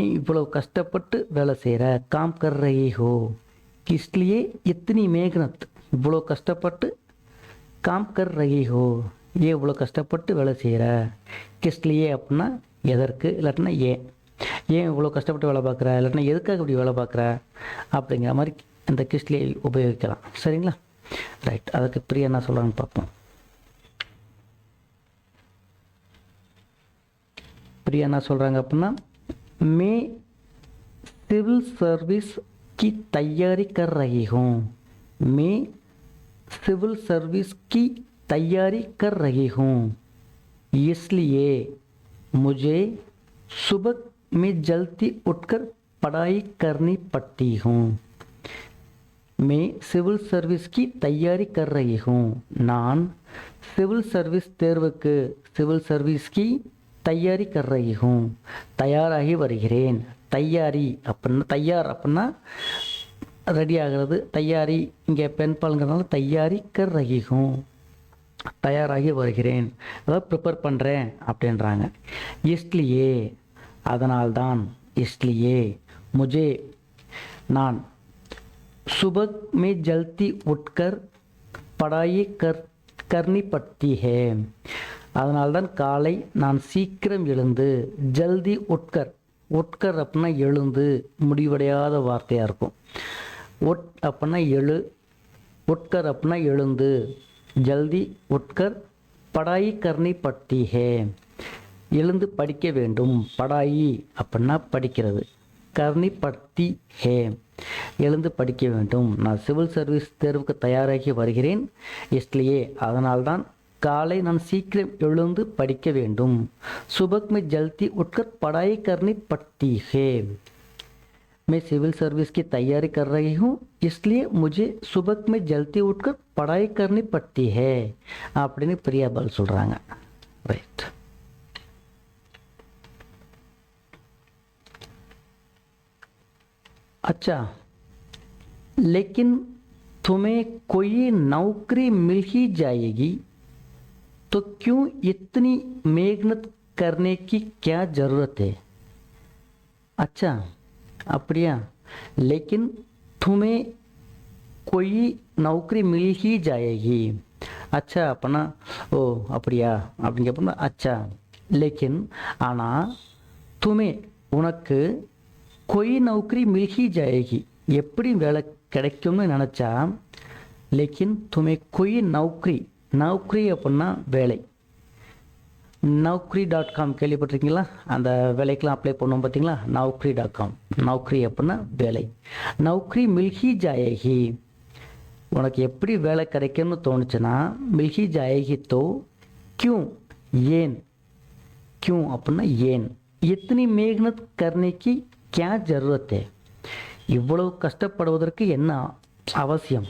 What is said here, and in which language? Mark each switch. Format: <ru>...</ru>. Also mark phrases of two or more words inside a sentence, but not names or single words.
<ta>இவ்வளவு கஷ்டப்பட்டு வேலை செய்கிற,</ta> <hi>काम कर रहे हो, किसलिए इतनी मेहनत</hi> <ta>இவ்வளோ கஷ்டப்பட்டு,</ta> <hi>काम कर रहे हो</hi> <ta>ஏன் இவ்வளோ கஷ்டப்பட்டு வேலை செய்கிற, கிஸ்லியே அப்படின்னா எதற்கு இல்லாட்டினா ஏன், ஏன் இவ்வளோ கஷ்டப்பட்டு வேலை பார்க்குற இல்லாட்டினா எதுக்காக இப்படி வேலை பார்க்குற அப்படிங்கிற மாதிரி இந்த கிஸ்லியை உபயோகிக்கலாம். சரிங்களா? ரைட். அதுக்கு பிரியா என்ன சொல்கிறாங்கன்னு பார்ப்போம். பிரியா என்ன சொல்கிறாங்க அப்படின்னா,</ta> <hi>मैं सिविल सर्विस की तैयारी कर रही हूँ, मैं सिविल सर्विस की तैयारी कर रही हूँ, इसलिए मुझे सुबह में जल्दी उठकर पढ़ाई करनी पड़ती हूँ. मैं सिविल सर्विस की तैयारी कर रही हूँ, நான் सिविल सर्विस தேர்வுக்கு, सिविल सर्विस की तैयारी कर रही हूँ,</hi> <ta>தயாராகி வருகிறேன். தயாரி அப்படின்னா, தயார் அப்படின்னா ரெடி ஆகிறது, தயாரி இங்கே பெண் பாலுங்கிறதுனால</ta> <hi>तैयारी कर रही हूँ,</hi> <ta>தயாராகி வருகிறேன், அதாவது ப்ரிப்பேர் பண்ணுறேன் அப்படின்றாங்க. இஸ்லியே அதனால்தான்,</ta> <hi>इसलिए मुझे</hi> <ta>நான்,</ta> <hi>सुबह में जल्दी उठकर पढ़ाई करनी पड़ती है</hi> <ta>அதனால்தான் காலை நான் சீக்கிரம் எழுந்து</ta> <hi>जल्दी उठकर उठकर</hi> <ta>அப்படின்னா எழுந்து முடிவடையாத வார்த்தையாக இருக்கும். அப்படின்னா எழு, உட்கர் அப்படின்னா எழுந்து,</ta> <hi>जल्दी उठकर पढ़ाई करनी पड़ती है</hi> <ta>எழுந்து படிக்க வேண்டும். படாயி அப்படின்னா படிக்கிறது,</ta> <hi>करनी पड़ती है</hi> <ta>எழுந்து படிக்க வேண்டும். நான் சிவில் சர்வீஸ் தேர்வுக்கு தயாராகி வருகிறேன், இஸ்லியே அதனால்தான் காலை நான் சீக்கிரம் எழுந்து படிக்க வேண்டும்.</ta> <hi>சுபக் में जल्दी उठकर पढ़ाई करनी पड़ती है. मैं सिविल सर्विस की तैयारी कर रही हूँ, इसलिए मुझे सुबह में जल्दी उठकर पढ़ाई करनी पड़ती है</hi> <ta>அப்படின்னு பிரியா பால் சொல்கிறாங்க. ரைட்.</ta> <hi>अच्छा, लेकिन तुम्हें कोई नौकरी मिल ही जाएगी तो क्यों इतनी मेहनत करने की क्या ज़रूरत है. अच्छा, அப்படியா. लेकिन तुम्हें कोई नौकरी मिल ही जाएगी. अच्छा अपना ओ</hi> <ta>அப்படியா அப்படிங்க அப்படின்னா अच्छा.</ta> <hi>लेकिन ஆனால் तुम्हें உனக்கு कोई नौकरी मिल ही जाएगी</hi> <ta>எப்படி வேலை கிடைக்கும்னு நினச்சா.</ta> <hi>लेकिन तुम्हें कोई नौकरी,</hi> <ta>நௌக்ரி அப்படின்னா வேலை. நௌக்ரி.com கேள்விப்பட்டிருக்கீங்களா? அந்த வேலைக்கெலாம் அப்ளை பண்ணுவோம் பார்த்தீங்களா, நௌக்ரி.com. நௌக்ரி அப்படின்னா வேலை.</ta> <hi>नौकरी मिल ही जाएगी</hi> <ta>உனக்கு எப்படி வேலை கிடைக்கும்னு தோணுச்சுன்னா,</ta> <hi>मिल ही जाएगी तो क्यों</hi> <ta>ஏன், கியூ அப்படின்னா ஏன்,</ta> <hi>इतनी मेहनत करने की क्या ज़रूरत है</hi> <ta>இவ்வளவு கஷ்டப்படுவதற்கு என்ன அவசியம்.</ta>